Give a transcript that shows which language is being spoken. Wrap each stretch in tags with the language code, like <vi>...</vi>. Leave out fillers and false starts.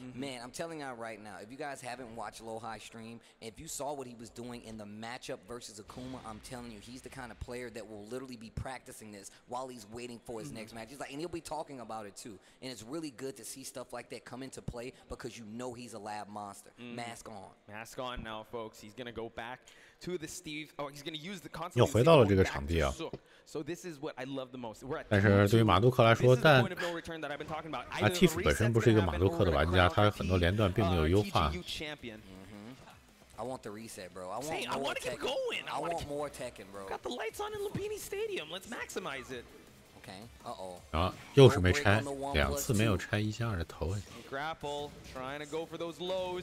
<en>Man, I'm telling you right now, if you guys haven't watched Lohai stream, if you saw what he was doing in the matchup versus Akuma, I'm telling you, he's the kind of player that will literally be practicing this while he's waiting for his next match. He's like, and he'll be talking about it too. And it's really good to see stuff like that come into play because you know he's a lab monster. Mask on. Mask on now, folks. He's gonna go back to the Steve. Oh, he's gonna use the console.</en> <zh>又回到了这个场地啊。</zh> <en>So this is what I love the most.</en> <zh>但是对于马杜克来说，但阿蒂夫本身不是一个马杜克的玩家，他有很多连段并没有优化。</zh> <en>I want the reset, bro. I want to keep going. I want more Tekken, bro. Got the lights on in Lumpini Stadium. Let's maximize it. Okay.</en> <zh>啊，又是没拆，2次没有拆1+2的头。</zh> <en>Grapple, trying to go for those lows.</en>